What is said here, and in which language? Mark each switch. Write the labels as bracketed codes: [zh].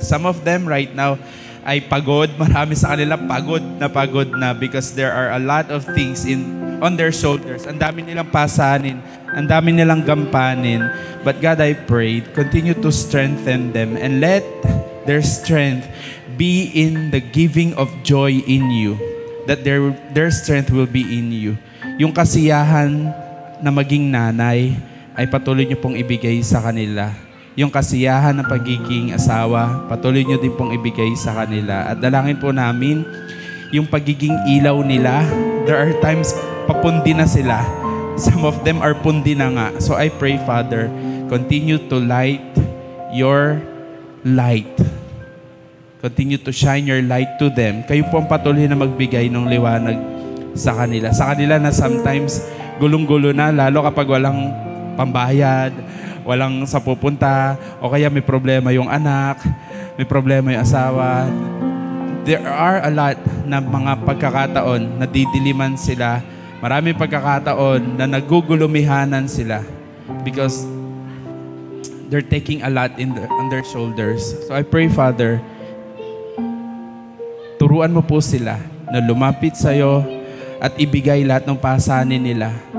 [en] Some of them right now [tl] ay pagod. Marami sa kanila pagod na [en] because there are a lot of things on their shoulders. [tl] Ang dami nilang pasanin. Ang dami nilang gampanin. [en] But God, I pray, continue to strengthen them and let their strength be in the giving of joy in you. That their strength will be in you. [tl] Yung kasiyahan na maging nanay ay patuloy niyo pong ibigay sa kanila. Yung kasiyahan ng pagiging asawa, patuloy niyo din pong ibigay sa kanila. At dalangin po namin, yung pagiging ilaw nila, [en] there are times [tl] papundi na sila. [en] Some of them are [tl] pundi na nga. [en] So I pray, Father, continue to light your light. Continue to shine your light to them. [tl] Kayo po ang patuloy na magbigay ng liwanag sa kanila. Sa kanila na [en] sometimes [tl] gulong-gulo na, lalo kapag walang pambayad, walang sa pupunta, o kaya may problema yung anak, may problema yung asawa. [en] There are a lot [tl] na mga pagkakataon na didiliman sila. Maraming pagkakataon na nagugulumihanan sila [en] because they're taking a lot on their shoulders. So I pray, Father, [tl] turuan mo po sila na lumapit sa'yo at ibigay lahat ng pasanin nila.